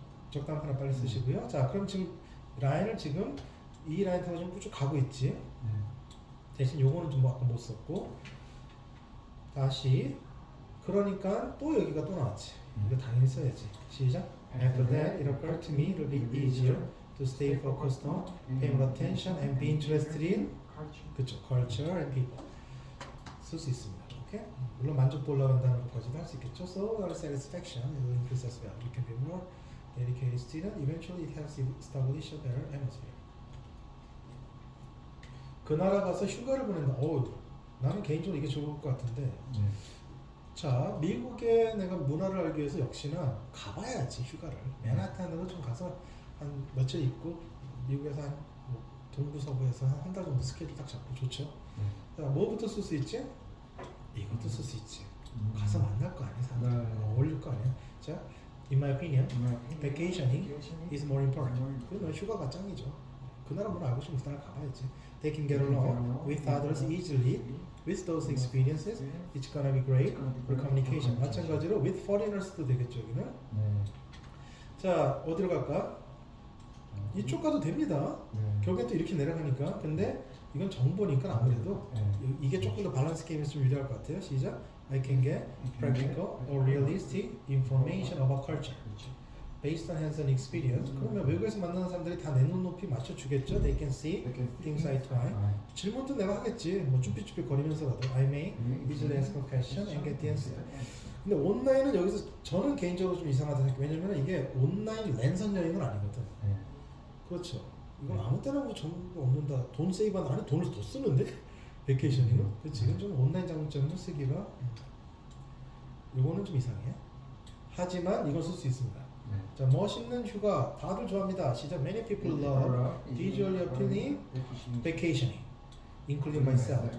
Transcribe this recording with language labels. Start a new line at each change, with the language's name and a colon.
Korean: 적당 하나 빨리 쓰시고요. 자, 그럼 지금 라인을 지금 이 라인 타고 좀 쭉 가고 있지. 대신 요거는 좀 아까 못 썼고. 다시. 그러니까 또 여기가 또 나왔지. 이거 당연히 써야지. 시작.
English: After that, it occurred to me it would be easier to stay focused on, pay more attention, and be interested in.
Korean: 그쵸.
English: Culture and people.
Korean: 쓸 수 있습니다. 오케이? 물론 만족도 올라간다는 것까지도 할 수 있겠죠.
English: So our satisfaction will increase as well. You can be more dedicated student. Eventually, it helps you establish a better atmosphere.
Korean: 그 나라 가서 휴가를 보낸다. 나는 개인적으로 이게 좋을 것 같은데. 자, 미국의 내가 문화를 알기 위해서 역시나 가봐야지 휴가를. 맨하탄으로 좀 가서 한 며칠 있고 미국에서 한 뭐 동부 서부에서 한 달 정도 스케줄 딱 잡고 좋죠. 자, 뭐부터 쓸 수 있지? 이것도 쓸 수 있지. 가서 만날 거 아니야, 사람들. 어울릴 거 아니야.
English: 자, in my opinion, vacationing is more important.
Korean: 그러면 휴가가 짱이죠. 그 나라 문화 알고 싶으면 그 나라 가봐야지.
English: They can get along with others easily with those experiences, it's gonna be great for communication.
Korean: 마찬가지로
English: with foreigners
Korean: 도 되겠죠, 여기는. 네. 자, 어디로 갈까? 이쪽 가도 됩니다. 네. 결국엔 또 이렇게 내려가니까. 근데 이건 정보니까 아무래도 네. 이게 조금 더 밸런스 게임에서 좀 유리할 것 같아요. 시작.
English: I can get practical or realistic information about culture
Korean: 그렇죠.
English: based on hands-on experience.
Korean: 그러면 외국에서 만나는 사람들이 다 내 눈높이 맞춰주겠죠.
English: They can see things eye to eye.
Korean: 질문도 내가 하겠지. 뭐 쭈삣쭈삣 거리면서라도
English: I may easily ask a question and get the answer.
Korean: 근데 온라인은 여기서 저는 개인적으로 좀 이상하다 생각해요. 왜냐면 이게 온라인 랜선 여행은 아니거든. 네. 그렇죠. 이건 아무 때나 뭐 전부 없는다. 돈 세이브하는 아니 돈을 더 쓰는데 베케이션이는. 그렇지. 이건 좀 온라인 장점을 쓰기가 이거는 좀 이상해. 하지만 이걸 쓸 수 있습니다. 네. 자, 멋있는 휴가 다들 좋아합니다. 시작.
English: Many people love visually appealing vacationing, including myself.